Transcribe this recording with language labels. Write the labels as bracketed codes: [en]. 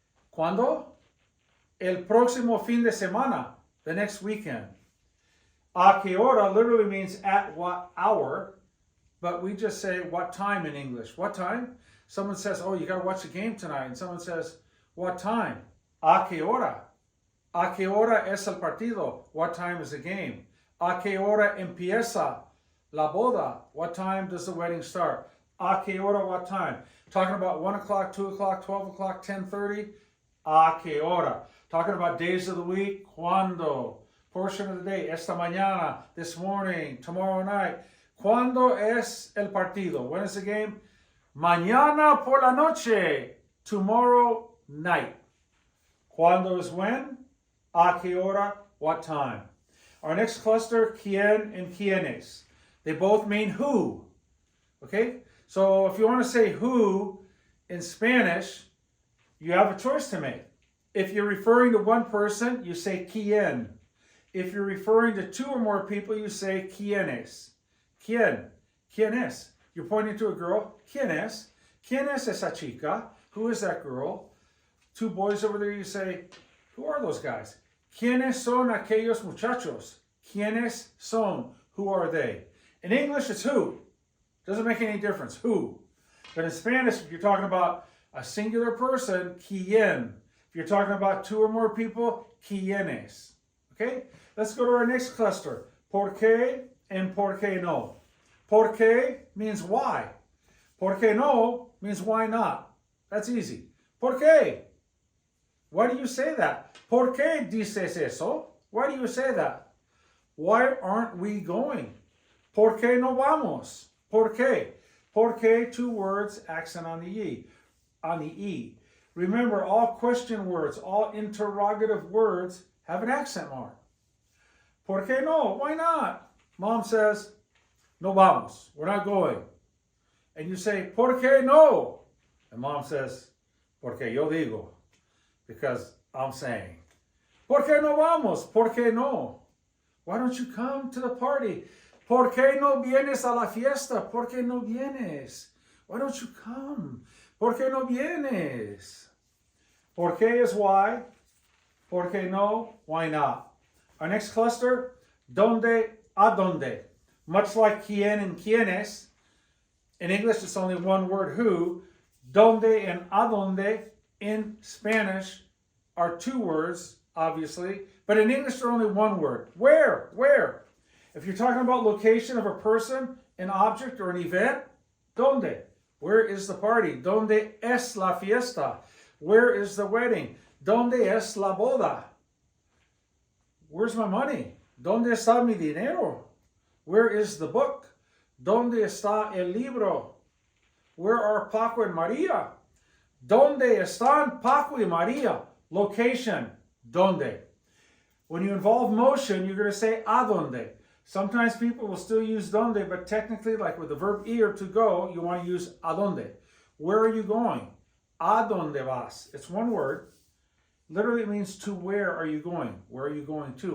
[es] Cuando, el próximo fin de semana, [en] the next weekend. [es] A que hora [en] literally means at what hour, but we just say what time in English. What time? Someone says, oh, you got to watch the game tonight. And someone says, what time? [es] A que hora? A que hora es el partido? [en] What time is the game? [es] A que hora empieza la boda? [en] What time does the wedding start? [es] A que hora, [en] what time? Talking about 1 o'clock, 2 o'clock, 12 o'clock, 10:30? [es] A que hora? [en] Talking about days of the week? Cuando? Portion of the day, [es] esta mañana, [en] this morning, tomorrow night. [es] ¿Cuándo es el partido? [en] When is the game? [es] Mañana por la noche, [en] tomorrow night. ¿Cuándo is when? [es] A que hora, [en] what time? Our next cluster, quién and quiénes. They both mean who. Okay? So if you want to say who in Spanish, you have a choice to make. If you're referring to one person, you say quién. If you're referring to 2 or more people, you say quiénes. ¿Quién? [es] ¿Quién es? [en] You're pointing to a girl. ¿Quién es? [es] ¿Quién es esa chica? [en] Who is that girl? 2 boys over there, you say, who are those guys? [es] ¿Quiénes son aquellos muchachos? ¿Quiénes son? [en] Who are they? In English, it's who. Doesn't make any difference. Who. But in Spanish, if you're talking about a singular person, quién. If you're talking about 2 or more people, quiénes. Okay? Let's go to our next cluster. [es] ¿Por qué and por qué no? ¿Por qué [en] means why. [es] ¿Por qué no [en] means why not. That's easy. ¿Por qué? Why do you say that? [es] ¿Por qué dices eso? [en] Why do you say that? Why aren't we going? [es] ¿Por qué no vamos? ¿Por qué? ¿Por qué? [en] 2 words, accent on the E. On the E. Remember, all question words, all interrogative words have an accent mark. [es] ¿Por qué no? [en] Why not? Mom says, [es] no vamos. [en] We're not going. And you say, [es] ¿por qué no? [en] And mom says, [es] porque yo digo. [en] Because I'm saying. [es] ¿Por qué no vamos? ¿Por qué no? [en] Why don't you come to the party? [es] ¿Por qué no vienes a la fiesta? ¿Por qué no vienes? [en] Why don't you come? [es] ¿Por qué no vienes? ¿Por qué is why? ¿Por qué no? [en] Why not? [es] Our next cluster, ¿dónde? ¿A dónde? [en] Much like quién and quiénes, in English it's only one word, who. ¿Dónde and a dónde in Spanish are 2 words, obviously, but in English they're only one word. Where? Where? If you're talking about location of a person, an object, or an event, ¿dónde? Where is the party? [es] ¿Dónde es la fiesta? [en] Where is the wedding? [es] ¿Dónde es la boda? [en] Where's my money? [es] ¿Dónde está mi dinero? [en] Where is the book? [es] ¿Dónde está el libro? [en] Where are Paco and Maria? [es] ¿Dónde están Paco y Maria? Location, ¿dónde? [en] When you involve motion, you're going to say a dónde. Sometimes people will still use donde, but technically, like with the verb ir, to go, you want to use a dónde. Where are you going? [es] ¿A dónde vas? [en] It's one word. Literally it means to where are you going? Where are you going to?